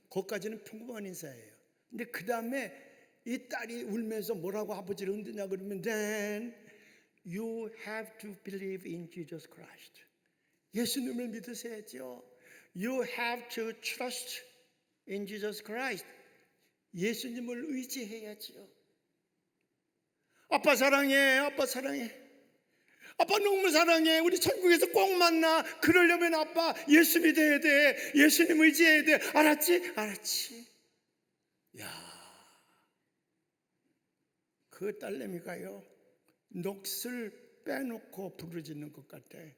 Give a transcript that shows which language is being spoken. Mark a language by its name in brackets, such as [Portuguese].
[Korean] 거기까지는 평범한 인사예요. 근데 그 다음에 이 딸이 울면서 뭐라고 아버지를 흔드냐 그러면 [English] Then you have to believe in Jesus Christ. [Korean] 예수님을 믿으셔야죠. [English] You have to trust in Jesus Christ. [Korean] 예수님을 의지해야죠. 아빠 사랑해, 아빠 사랑해, 아빠 너무 사랑해, 우리 천국에서 꼭 만나. 그러려면 아빠 예수 믿어야 돼, 예수님 의지해야 돼. 알았지? 알았지. 야, 그 딸내미가요 넋을 빼놓고 부르짖는 것 같아.